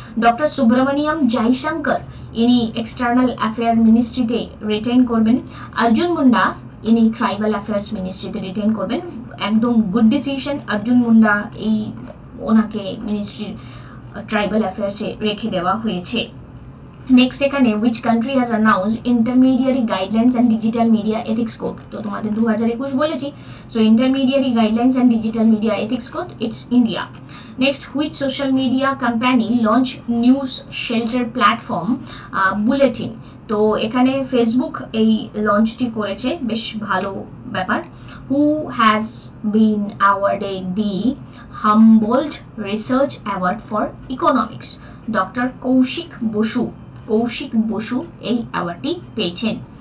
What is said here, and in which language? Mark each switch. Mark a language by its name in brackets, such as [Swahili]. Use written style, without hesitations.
[Bangla] Doctor Subramaniam Jaishankar ইনি external affair মিনিস্ট্রিতে retain করবেন। অর্জুন মুন্ডা ইনি ট্রাইবাল অ্যাফেয়ার্স মিনিস্ট্রিতে রিটেইন করবেন। একদম গুড ডিসিশন, অর্জুন মুন্ডা ওনাকে মিনিস্ট্রির ট্রাইবাল অ্যাফেয়ার্সে রেখে দেওয়া হয়েছে। [English] Next, এখানে which country has announced intermediary guidelines and digital media ethics code? [Bangla] তো তোমাদের 2021 বলেছি। [English] So intermediary guidelines and digital media ethics code, it's India. Next, which social media company launched news shelter platform Bulletin? [Bangla] তো এখানে Facebook এই লঞ্চটি করেছে, বেশ ভালো ব্যাপার। [English] Who has been awarded the Humboldt research award for economics? [Bangla] Doctor Kaushik Basu এই অ্যাওয়ার্ডটি পেয়েছেন।